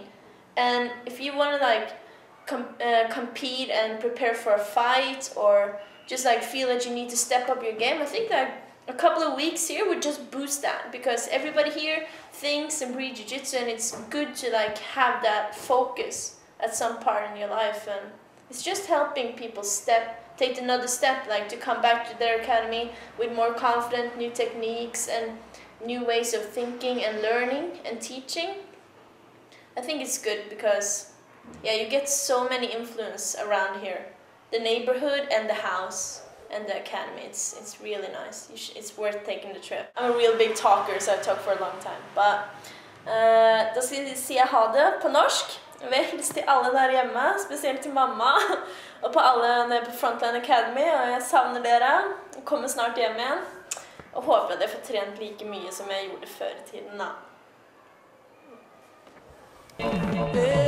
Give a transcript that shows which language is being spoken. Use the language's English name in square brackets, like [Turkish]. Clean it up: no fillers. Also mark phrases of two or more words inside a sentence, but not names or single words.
[English] And if you want to like compete and prepare for a fight or just like feel that you need to step up your game, I think that a couple of weeks here would just boost that, because everybody here thinks and breathes jiu-jitsu, and it's good to like have that focus at some part in your life, and it's just helping people take another step, like to come back to their academy with more confident new techniques and new ways of thinking and learning and teaching. I think it's good because yeah, you get so many influence around here. The neighborhood and the house and the academy, it's really nice. It's worth taking the trip. I'm a real big talker, so I talk for a long time. [Norwegian] But da sier jeg ha det på norsk. Jeg vil hilse til alle der hjemme, spesielt til mamma, og på alle nede på Frontline Academy, og jeg savner dere. Jeg kommer snart hjem igjen, og håper at jeg får trent like mye som jeg gjorde før i tiden da.